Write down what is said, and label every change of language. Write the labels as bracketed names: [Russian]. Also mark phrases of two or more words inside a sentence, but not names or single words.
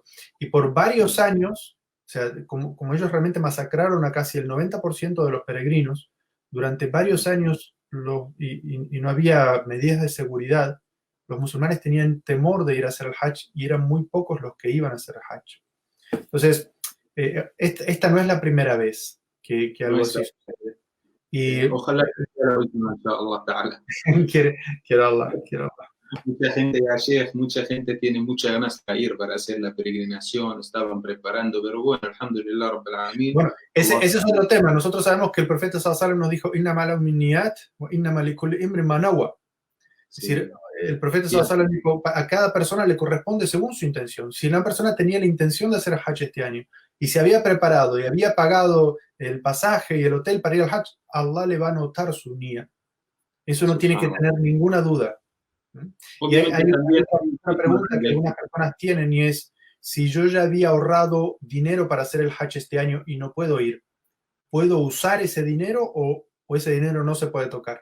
[Spanish] Y por varios años, o sea, como ellos realmente masacraron a casi el 90% de los peregrinos, durante varios años y no había medidas de seguridad, los musulmanes tenían temor de ir a hacer el Hajj y eran muy pocos los que iban a hacer el Hajj. Entonces, esta no es la primera vez que algo así sucede. Y ojalá sea la última, [Arabic] إن شاء الله تعالى. [Spanish] quiero Allah. Mucha gente, ayer, mucha gente tiene muchas ganas de ir para hacer la peregrinación, estaban preparando, pero bueno, [Arabic] الحمد لله رب العالمين. [Spanish] Bueno, ese es otro tema. Nosotros sabemos que el profeta [Arabic] صلى الله عليه وسلم [Spanish] nos dijo, [Arabic] إنما الأعمال بالنيات وإنما لكل امرئ ما نوى. [Spanish] Es decir, el profeta [Arabic] صلى الله عليه وسلم [Spanish] dijo, a cada persona le corresponde según su intención. Si una persona tenía la intención de hacer el Hajj este año y se había preparado y había pagado el pasaje y el hotel para ir al Hajj, Allah le va a notar su niyya. Eso no tiene que tener ninguna duda. Y hay una pregunta que algunas personas tienen y es, si yo ya había ahorrado dinero para hacer el Hajj este año y no puedo ir, ¿puedo usar ese dinero o ese dinero no se puede tocar?